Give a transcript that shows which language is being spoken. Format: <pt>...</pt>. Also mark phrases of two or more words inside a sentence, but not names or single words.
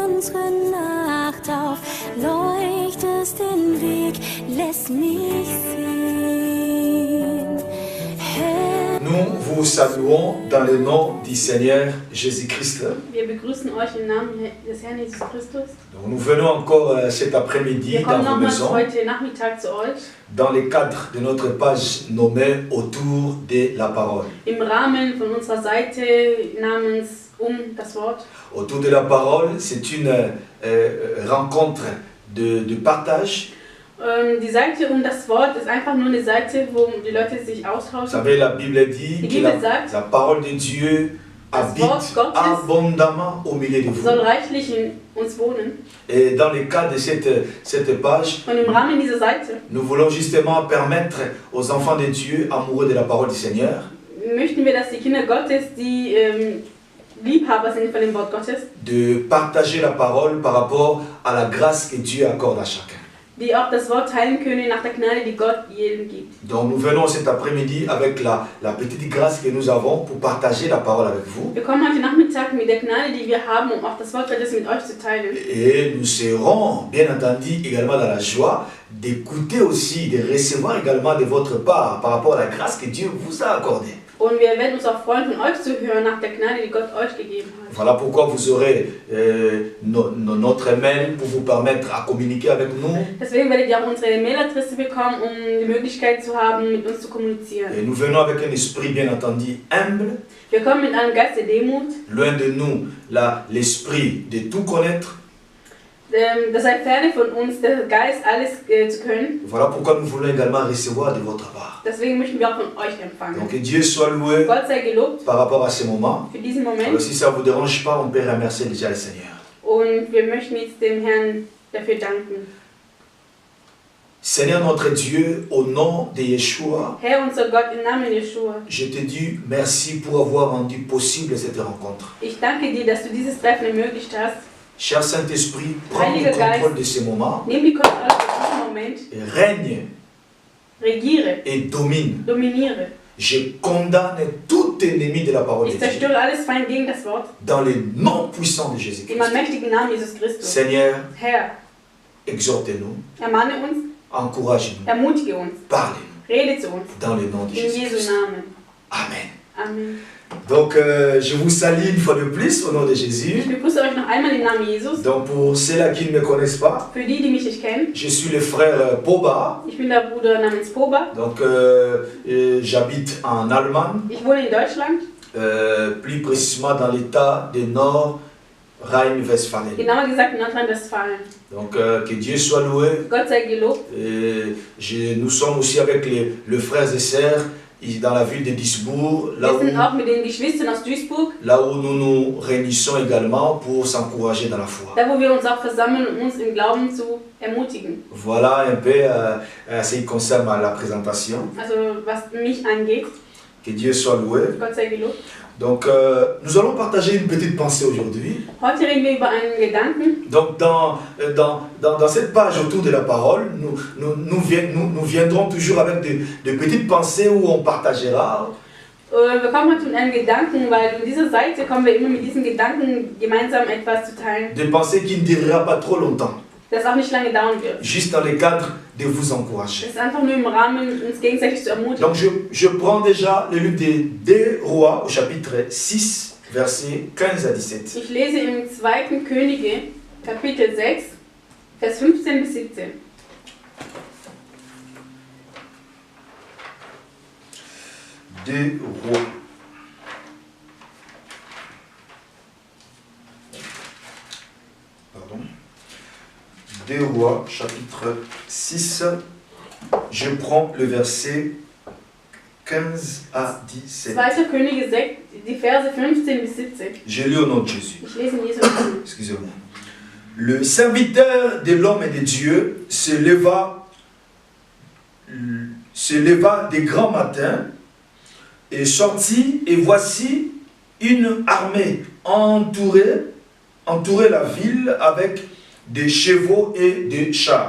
<de>dunkle Nacht auf, leuchtest den Weg, lässt mich sehen. Herr,</de> <fr>Nous vous saluons dans le nom du Seigneur Jésus-Christ.</fr> <de>Wir begrüßen euch im Namen des Herrn Jesus Christus.</de> <fr>Donc, nous venons encore cet après-midi</fr> <de>Wir</de> <fr>dans</fr> <de>kommen</de> <fr>vos</fr> <de>nochmals</de> <fr>maisons,</fr> <de>heute Nachmittag zu euch</de> <fr>dans le cadre de notre page nommée Autour de la parole.</fr> <de>im Rahmen von unserer Seite namens das Wort.</de> <fr>Autour de la parole, c'est une rencontre de partage.</fr> <de>Die Seite das Wort ist einfach nur eine Seite, wo die Leute sich</de> <fr>Vous</fr> <de>austauschen.</de> <fr>savez, la Bible dit</fr> <de>Die</de> <fr>que</fr> <de>Bibel sagt,</de> <fr>la parole de Dieu</fr> <de>das</de> <fr>habite</fr> <de>Wort Gottes</de> <fr>abondamment au milieu de vous.</fr> <de>soll reichlich in uns wohnen.</de> <fr>Et dans le cadre de cette page,</fr> <de>Und im Rahmen dieser Seite</de> <fr>nous voulons justement permettre aux enfants de Dieu, amoureux de la parole du Seigneur,</fr> <de>möchten wir, dass die Kinder Gottes, die Liebhaber sind von dem Wort Gottes,</de> <fr>de partager la parole par rapport à la grâce que Dieu accorde à chacun.</fr> <de>die auch das Wort teilen können nach der Gnade, die Gott jedem gibt.</de> <fr>Donc nous venons cet après-midi avec la petite grâce que nous avons pour partager la parole avec vous.</fr> <de>Wir kommen heute Nachmittag mit der Gnade, die wir haben, um auch das Wort Gottes mit euch zu teilen.</de> <fr>Et nous serons bien entendu également dans la joie d'écouter aussi, de recevoir également de votre part par rapport à la grâce que Dieu vous a accordée.</fr> <de>Und wir werden uns auch freuen, von euch zu hören nach der Gnade, die Gott euch gegeben hat.</de> <fr>Voilà pourquoi vous aurez notre mail pour vous permettre à communiquer avec nous.</fr> <de>Deswegen werdet ihr auch unsere Mailadresse bekommen, um die Möglichkeit zu haben, mit uns zu kommunizieren.</de> <fr>Et nous venons avec un esprit bien entendu humble,</fr> <de>Wir kommen mit einem Geist der Demut.</de> <fr>loin de nous l'esprit de tout connaître.</fr> <de>Das sei ferne von uns, der Geist, alles zu können.</de> <fr>Voilà pourquoi nous voulons également recevoir de votre part.</fr> <de>Deswegen möchten wir auch von euch empfangen.</de> <fr>Donc que Dieu soit loué</fr> <de>Gott sei gelobt</de> <fr>par rapport à ce moment.</fr> <de>für diesen Moment.</de> <fr>Alors si ça ne vous dérange pas, on peut remercier déjà le Seigneur.</fr> <de>Und wir möchten jetzt dem Herrn dafür danken.</de> <fr>Seigneur notre Dieu, au nom de Yeshua,</fr> <de>Herr, unser Gott, im Namen Jeschua,</de> <fr>je te dis merci pour avoir rendu possible cette rencontre.</fr> <de>ich danke dir, dass du dieses Treffen ermöglicht hast.</de> <fr>Cher Saint-Esprit, prends le</fr> <de>Heiliger Geist,</de> <fr>contrôle de ce moment,</fr> <de>nimm die Kontrolle für diesen Moment,</de> <fr>règne</fr> <de>regiere,</de> <fr>et domine.</fr> <de>dominiere.</de> <fr>Je condamne tout ennemi de la parole de</fr> <de>Ich</de> <fr>Dieu</fr> <de>zerstöre alles Feind gegen das Wort,</de> <fr>dans le nom puissant de</fr> <de>im</de> <fr>Jésus-Christ.</fr> <de>allmächtigen Namen Jesus Christus.</de> <fr>Seigneur,</fr> <de>Herr,</de> <fr>exhortez-nous,</fr> <de>ermahne uns,</de> <fr>encouragez-nous,</fr> <de>ermutige uns,</de> <fr>parlez-nous</fr> <de>rede zu uns,</de> <fr>dans le nom de</fr> <de>in Jesu</de> <fr>Jésus-Christ.</fr> <de>Namen.</de> <fr>Amen.</fr> <de>Amen.</de> <fr>Donc, je vous salue une fois de plus au nom de Jésus.</fr> <de>Ich begrüße euch noch einmal im Namen Jesus.</de> <fr>Donc, pour ceux-là qui ne me connaissent pas,</fr> <de>Für die, die mich nicht kennen,</de> <fr>je suis le frère Poba.</fr> <de>ich bin der Bruder namens Poba.</de> <fr>Donc, j'habite en Allemagne,</fr> <de>Ich wohne in Deutschland,</de> <fr>plus précisément dans l'état de Nord-Rhein-Westphalie.</fr> <de>genauer gesagt in Nordrhein-Westfalen.</de> <fr>Donc, que Dieu soit loué.</fr> <de>Gott sei gelobt.</de> <fr>Nous sommes aussi avec les frères et sœurs dans la ville de Duisbourg,</fr> <de>Wir sind auch mit den Geschwistern aus Duisburg,</de> <fr>là où nous nous réunissons également pour s'encourager dans la foi.</fr> <de>da wo wir uns auch versammeln, um uns im Glauben zu ermutigen.</de> <fr>Voilà un peu ce qui concerne la présentation.</fr> <de>Also was mich angeht,</de> <fr>Que Dieu soit loué.</fr> <de>Gott sei gelobt.</de> <fr>Donc, nous allons partager une petite pensée aujourd'hui.</fr> <de>Heute reden wir über einen Gedanken.</de> <fr>Donc, dans cette page autour de la parole, nous viendrons toujours avec de petites pensées où on partagera.</fr> <de>Wir kommen heute mit einem Gedanken, weil in dieser Seite kommen wir immer mit diesen Gedanken gemeinsam etwas zu teilen,</de> <fr>Des pensées qui ne durera pas trop longtemps.</fr> <de>das auch nicht lange dauern wird.</de> <fr>Juste dans le cadre de vous encourager.</fr> <de>Das ist einfach nur im Rahmen, uns gegenseitig zu ermutigen.</de> <fr>Donc, je prends déjà le livre des 2 Rois au chapitre 6, versets 15 à 17.</fr> <de>Ich lese im 2. Könige, Kapitel 6, Vers 15 bis 17.</de> <fr>Deux Rois. Pardon. 2 Rois, chapitre 6. Je prends le verset 15 à 17.</fr> <de>2. Könige 6, die Verse 15 bis 17.</de> <fr>Je lis au nom de Jésus.</fr> <de>Ich lese in Jesu Namen.</de> <fr>Excusez-moi. Le serviteur de l'homme et de Dieu se leva de grand matin et sortit, et voici une armée entourait la ville avec des chevaux et des chars.</fr>